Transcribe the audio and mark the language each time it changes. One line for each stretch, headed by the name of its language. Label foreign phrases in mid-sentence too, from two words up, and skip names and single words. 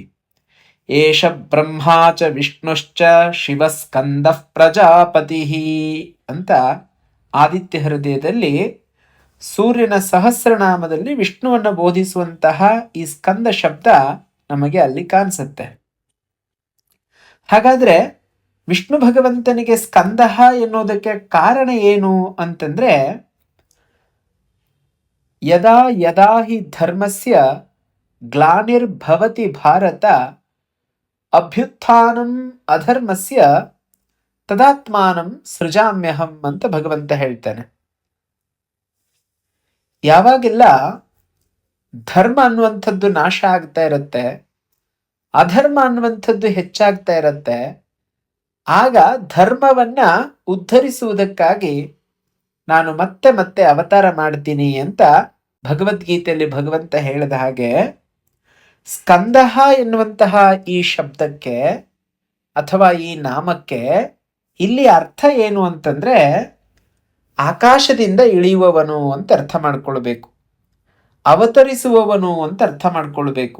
Sanskrit: ಏಷ ಬ್ರಹ್ಮಾ ಚ ವಿಷ್ಣುಶ್ಚ ಶಿವ ಸ್ಕಂದ ಪ್ರಜಾಪತಿ
Kannada: ಅಂತ ಆದಿತ್ಯ ಹೃದಯದಲ್ಲಿ ಸೂರ್ಯನ ಸಹಸ್ರನಾಮದಲ್ಲಿ ವಿಷ್ಣುವನ್ನು ಬೋಧಿಸುವಂತಹ ಈ ಸ್ಕಂದ ಶಬ್ದ ನಮಗೆ ಅಲ್ಲಿ ಕಾಣಿಸುತ್ತೆ. ಹಾಗಾದ್ರೆ ವಿಷ್ಣು ಭಗವಂತನಿಗೆ ಸ್ಕಂದಃ ಎನ್ನುವುದಕ್ಕೆ ಕಾರಣ ಏನು ಅಂತಂದ್ರೆ,
Sanskrit: ಯದಾ ಯದಾ ಹಿ ಧರ್ಮಸ್ಯ ಗ್ಲಾನಿರ್ಭವತಿ ಭಾರತ ಅಭ್ಯುತ್ಥಾನಂ ಅಧರ್ಮಸ್ಯ ತದಾತ್ಮಾನಂ ಸೃಜಾಮ್ಯಹಂ
Kannada: ಅಂತ ಭಗವಂತ ಹೇಳ್ತಾನೆ. ಯಾವಾಗೆಲ್ಲ ಧರ್ಮ ಅನ್ನುವಂಥದ್ದು ನಾಶ ಆಗ್ತಾ ಇರುತ್ತೆ, ಅಧರ್ಮ ಅನ್ನುವಂಥದ್ದು ಹೆಚ್ಚಾಗ್ತಾ ಇರುತ್ತೆ, ಆಗ ಧರ್ಮವನ್ನ ಉದ್ಧರಿಸುವುದಕ್ಕಾಗಿ ನಾನು ಮತ್ತೆ ಮತ್ತೆ ಅವತಾರ ಮಾಡ್ತೀನಿ ಅಂತ ಭಗವದ್ಗೀತೆಯಲ್ಲಿ ಭಗವಂತ ಹೇಳಿದ ಹಾಗೆ, ಸ್ಕಂದಃ ಎನ್ನುವಂತಹ ಈ ಶಬ್ದಕ್ಕೆ ಅಥವಾ ಈ ನಾಮಕ್ಕೆ ಇಲ್ಲಿ ಅರ್ಥ ಏನು ಅಂತಂದ್ರೆ, ಆಕಾಶದಿಂದ ಇಳಿಯುವವನು ಅಂತ ಅರ್ಥ ಮಾಡ್ಕೊಳ್ಬೇಕು, ಅವತರಿಸುವವನು ಅಂತ ಅರ್ಥ ಮಾಡ್ಕೊಳ್ಬೇಕು.